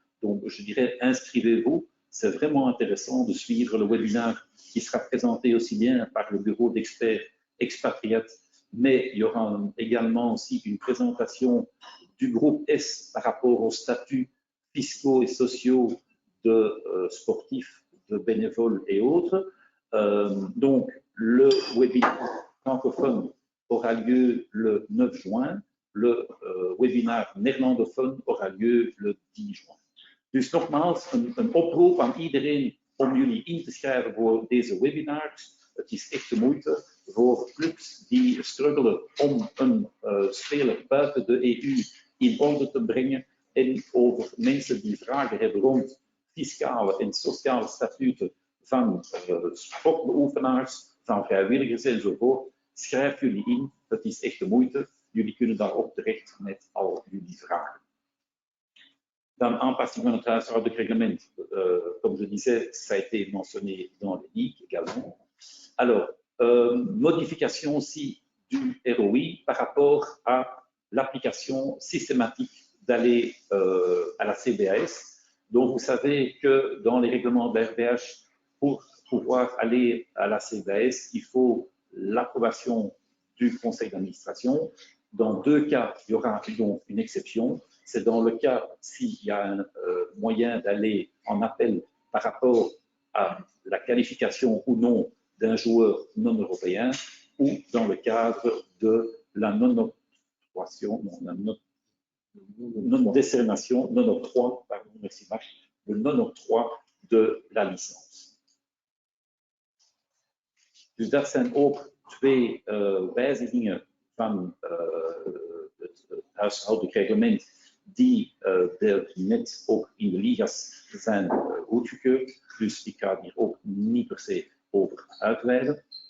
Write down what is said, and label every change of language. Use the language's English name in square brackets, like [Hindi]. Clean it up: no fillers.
[French] Donc, je dirais, inscrivez-vous. C'est vraiment intéressant de suivre le webinaire qui sera présenté aussi bien par le bureau d'experts expatriates, mais il y aura également aussi une présentation du groupe S par rapport aux statuts fiscaux et sociaux de sportifs, de bénévoles et autres. Donc, le webinaire francophone aura lieu le 9 juin. Le webinaire néerlandophone aura lieu le 10 juin. [Dutch] Dus nogmaals, een oproep aan iedereen om jullie in te schrijven voor deze webinars. Het is echt de moeite voor clubs die struggelen om een speler buiten de EU in orde te brengen en over mensen die vragen hebben rond fiscale en sociale statuten van sportbeoefenaars, van vrijwilligers enzovoort. Schrijf jullie in, dat is echt de moeite. Jullie kunnen daarop terecht met al jullie vragen. Dan aanpassing van het huishoudelijk reglement. [French] Comme je disais, ça a été mentionné dans les ligues également. Alors, modification aussi du ROI par rapport à l'application systématique d'aller à la CBAS. Donc, vous savez que dans les règlements de la RBH, pour pouvoir aller à la CBAS, il faut l'approbation du conseil d'administration. Dans deux cas, il y aura donc une exception. C'est dans le cas s'il y a un moyen d'aller en appel par rapport à la qualification ou non d'un joueur non européen ou dans le cadre de la non-octroyation, non-décernation, non-octroi, pardon, merci Max, le non-octroi de la licence. [Dutch] Dus dat zijn ook twee wijzigingen van het huishoudelijk reglement die net ook in de ligas zijn goedgekeurd. Dus ik ga hier ook niet per se over uitweiden.